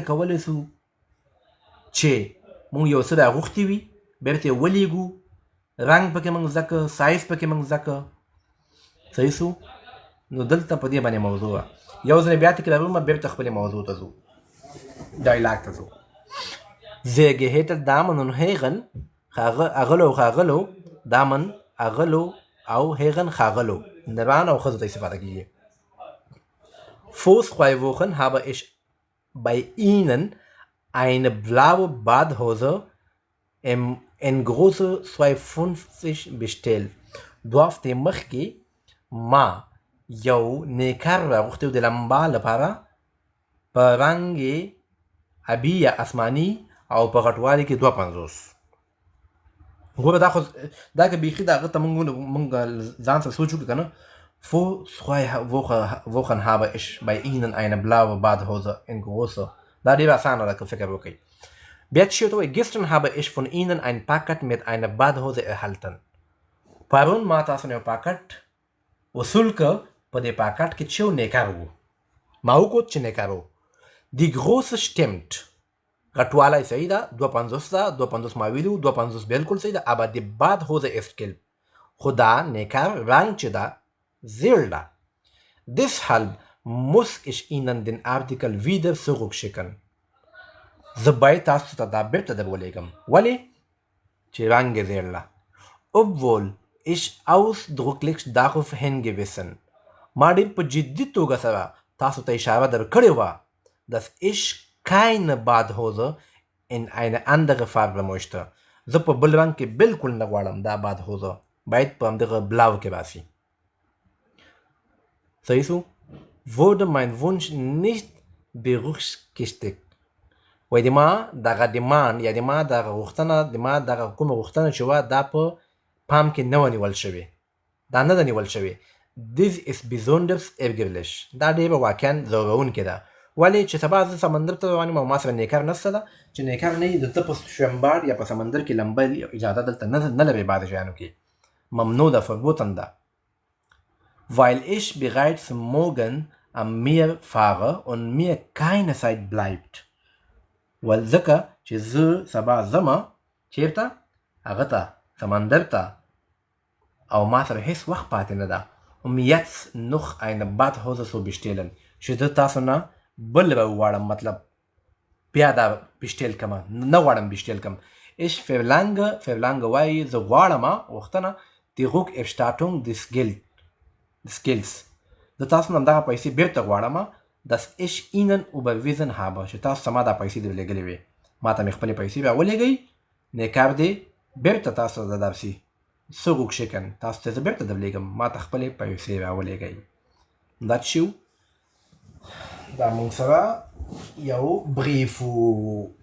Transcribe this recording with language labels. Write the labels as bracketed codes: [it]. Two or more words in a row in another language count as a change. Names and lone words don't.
[ps] کولی سو چې مونږ یو څه راغوښتي وي بیرته یې ولیږو رنګ پکې مونږ زده کړه سایز پکې مونږ زده کړه صحیح سو نو دلته په دې باندې موضوع وه یو ځل بیا تکراروم بیرته خپلې موضوع ته ځو ډایلاګ ته ځو [de] sehr geehrte Damen und Herren [ps] اغلو دامن اغلو او Herren خاغلو نران او ښځو ته استفاده کیږي [de] vor 2 Wochen habe ich bei Ihnen eine blaue Badhose in Größe 250 bestellt. [ps] 2 هفتې مخکې ما یو نیکر راغوښتی و د لمبا لپاره په رنګ یې ابي یا اسماني او په غټوالي کې 250 ګوره دا که بیخي د هغه ته مونږ ځان سره سوچ وکړو که نه [de] vor 2 Wochen habe ich bei Ihnen eine blaue Badhose in Größe [ps] دا ډېر اسانه ده که فکر وکړئ بیا چې ورته وایي [de] gestern habe ich von Ihnen ein Paket mit einer Badhose erhalten [ps] پرون ما تاسو نه یو پاکټ وصول که په دې پاکټ کې چې یو نیکر و ما وکوت چې نیکر و [de] die Größe stimmt [ps] غټوالی صحیح ده 250 ده 250 ما ویلي و 250 بلکل صحیح ده [de] aber die Badhose ist gelb [ps] خو دا نیکر رنګ چې ده زیړ ده [de] deshalb muss ich Ihnen den Artikel wieder zurückschicken. [ps] زه باید تاسو ته دا بیرته درولېږم ولې چې رنګ یې زیړ ده [de] obwohl ich ausdrücklich darauf hingewiesen [ps] ما ډېر په جدي توګه سره تاسو ته اشاره درکړې وه [de] dass ich keine Badhose in eine andere Farbe möchte [ps] زه په بل رنګ کې بلکل نه غواړم دا Badhose باید په همدغه بلاو کې راسي صحیح سو [de] wurde mein Wunsch nicht berücksichtigt [ps] وایي د ما دغه ډیمان یا د ما دغه غوښتنه د ما دغه کومه غوښتنه چې وه دا په پام کې نه وه نیول شوې دا نه ده نیول شوې [de] this is besonders ärgerlich [ps] دا ډېره واقعا ځورونکې ده ولې چې سبا زه سمندر ته روان یم او ما سره نیکر نشته ده چې نیکر نه وي د ته په شومبار یا په سمندر کې لمبه اجازه دلته نه لري بعضې شیانو کې ممنوع ده verboten ده [de] weil ich bereits morgen am Meer fahre und mir keine Zeit bleibt [ps] ځکه چې زه سبا ځمه چیرته هغه ته سمندر ته او ما سره هیڅ وخت پاتې نه ده [de] um jetzt noch eine Badhose zu bestellen [ps] چې زه تاسو نه بل راوغواړم مطلب بیا دا بشتیل کمه نه غواړم بشتیل کم [de] ich verlange [ps] وایي زه غواړمه غوښتنه [de] die Rückerstattung des Gelds [ps] زه تاسو نه همدغه پیسې بیرته غواړمه [de] dass ich Ihnen überwiesen habe [ps] چې تاسو ته ما دا پیسې درلېږلې وې ما ته مې خپلې پیسې راولېږئ نیکار دې بیرته تاسو ته درسي zurückschicken تاسو ته زه بیرته درلېږم ما ته خپلې پیسې راولېږئ دا چې دا موږ سره یو بریف وو.